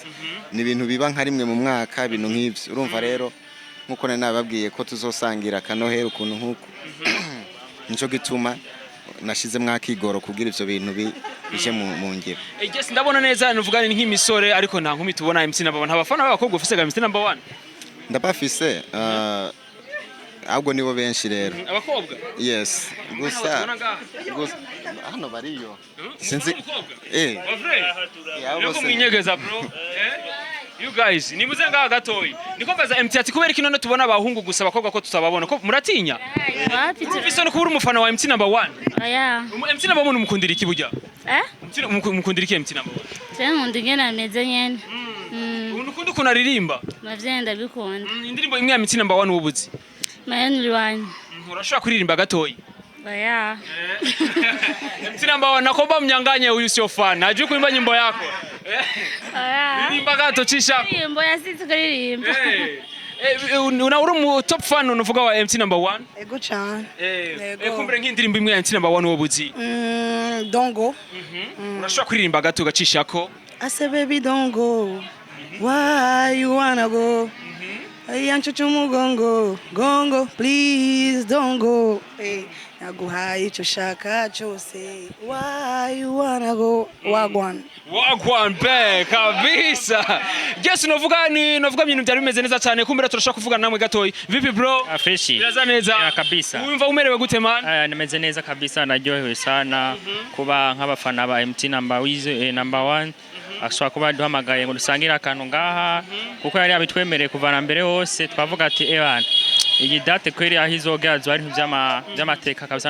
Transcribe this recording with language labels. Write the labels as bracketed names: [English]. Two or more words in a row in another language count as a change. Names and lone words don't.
[Rundi] Ni ibintu biba nka rimwe mu mwaka, ibintu nk'ibyo. Urumva rero nkuko nababwiye ko tuzosangira kanohera ukuntu nkuko. Nico gituma nashize mwakigoro kugira ivyo bintu bije mu ngiro. Yes, ndabona neza nuvuga ni nk'imisore ariko nta nkumi tubona MC number 1. Abafana b'abakobwa ufise ga MC number 1? Ndabafise ahubwo nibo benshi rero. Abakobwa? Yes. Gusa hano bariyo. Sinzi Yabo mwinyegeza bro. [English] You guys, [Rundi] ni muze ngaha gatoyi. Niko baza MC ati kubera kino tubona abahungu gusa abakobwa ko tutababona ko muratinya? Ufise no kubura umufana wa MC number 1? Oya. MC number 1 umukundira iki burya? Umukundira iki MC number 1? Je nkundinge nameze nyene. Ukunda kunaririmba? Navyenda bikunda. Indirimbo imwe ya MC number 1 ubuzi? Mayani rwanya. Urashobora kuririmba gatoyi? Oya. MC number 1 nakomba mnyanganye [Swahili] huyu sio [Rundi] fan. [Swahili] Najui kuimba nyimbo yako. [Rundi] Oya. Ririmba gato chisha. [Swahili] Nyimbo ya sisi kuririmba. [Rundi] Una uri mu top fan unuvuga wa MC number 1? Ego cyane. Kumbure nk'indirimbo imwe ya MC number 1 wobuzi? Dongo. Urashobora kuririmba gato gacishako? [English] I say baby don't go. Why you wanna go? Yanchuchu mugongo. Gongo, please don't go. [Rundi] Naguhaye ico shaka cyose. [English] Why you wanna go? Wagwan [Rundi] be kabisa. Yes, novuga ibintu byari bimeze neza cyane, kumbera turashaka kuvugana namwe gatoyi. [Swahili] Vipi bro? Afreshi. [Rundi] Biraza neza. [Swahili] Ya kabisa. [Rundi] Wumva umerewe gute man? Nameze neza kabisa, naryohewe sana kuba nk'abafana ba MT number 1. Ashobora kuba duhamagaye ngo dusangira akantu ngaha kuko yari abitwemereye kuvana mbere hose, twavuga ati ebana iyi date kweri ahizogazwa ari by'amateka kabisa.